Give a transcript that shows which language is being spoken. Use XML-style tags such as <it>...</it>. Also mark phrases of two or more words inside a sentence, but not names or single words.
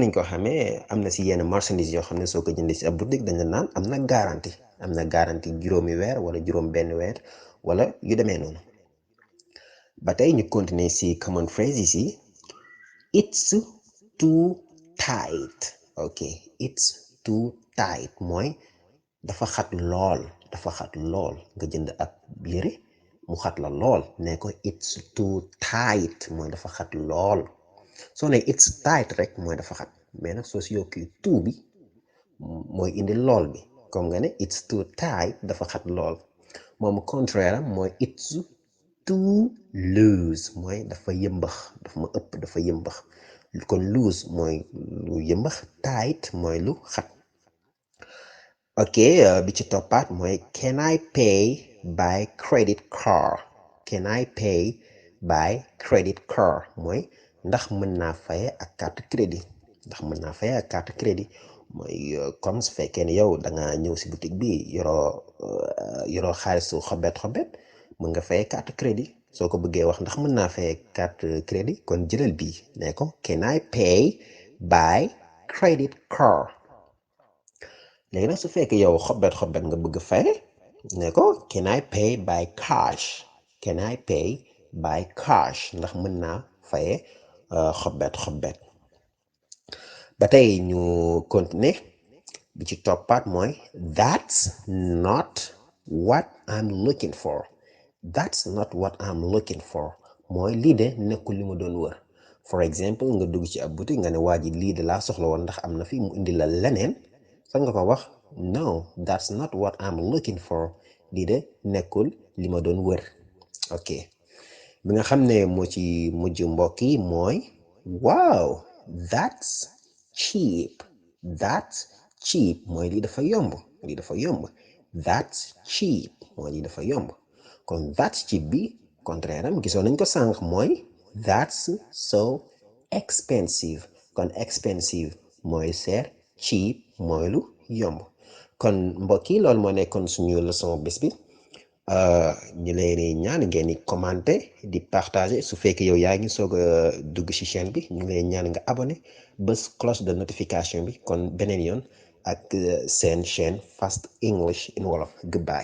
<wo>niñ ko xamee am na si yenn marchandise yoo xam ne soo ko jëndee si ab boutique dañ la naan am na garantie juróomi weer wala juróom benn weer wala yu demee noonu ba tey ñu continuer si</wo> <en>common phrases</en> <wo>yi</wo> <en>it's too tight</en> <wo>ok</wo> <en>it's too tight</en> <wo>mooy dafa xat lool nga jënd ab yére mu xat la lool ne ko it's</wo> <en>too tight</en> <wo>mooy dafa xat lool soo ne</wo> <en>it's tight</en> <wo>rek mooy dafa xat mais nag soo si yokki too bi mooy indi lool bi comme nga ne</wo> <en>it's too tight</en> <wo>dafa xat lool moom contraire am mooy</wo> <en>it's too loose</en> <wo>mooy dafa yëmbax dafa ma ëpp dafa yëmbax kon loose mooy lu yëmbax tight mooy lu xat ok bi ci toppaat mooy</wo> <en>can I pay by credit card can I pay by credit card</en> <wo>mooy ndax mën naa faye ak carte crédit mooy comme su fekkee ne yow da nga ñëw si boutique bi yoroo xaalisu xobet mën nga faye</wo> <fr>carte crédit</fr> <wo>soo ko bëggee wax ndax mën naa faye</wo> <fr>carte crédit</fr> <wo>kon jëlal bii ne ko</wo> <en>can I pay by credit card</en> <wo>léegi nag su fekkee yow xobet nga bëgg faye ne ko</wo> <en>can I pay by cash</en> <wo>ndax mën naa faye xobet ba tey ñu continuer bi ci toppaat mooy</wo> <en>that's not what I'm looking for</en> <wo>mooy lii de nekkul li ma doon wër for exemple nga dugg ci ab boutique nga ne waa ji lii de laa soxla woon ndax am na fi mu indi la leneen sax nga ko wax no</wo> <en>that's not what I'm looking for</en> <wo>lii de nekkul li ma doon wër ok bi nga xam ne moo ci mujj mbokk yi mooy wow that's cheap mooy lii dafa yomb</wo> <en>that's cheap</en> <wo>mooy lii dafa yomb kon</wo> <en>that's cheap</en> <wo>bi contraire am gisoon nañ ko sànq mooy</wo> <en>that's so expensive</en> <wo>kon expensive mooy seer, cheap mooy lu yomb. kon mbokk yi loolu moo nekkoon suñu leçon bés bi ñu leen di ñaan ngeen di commenter di partager su fekkee yow yaa ngi soog a dugg ci chaîne bi ñu ngi leen ñaan nga abonné bés</wo> <fr>cloche de notification</fr> <wo>bi kon beneen yoon ak seen chaîne Fast English in Wolof.</wo>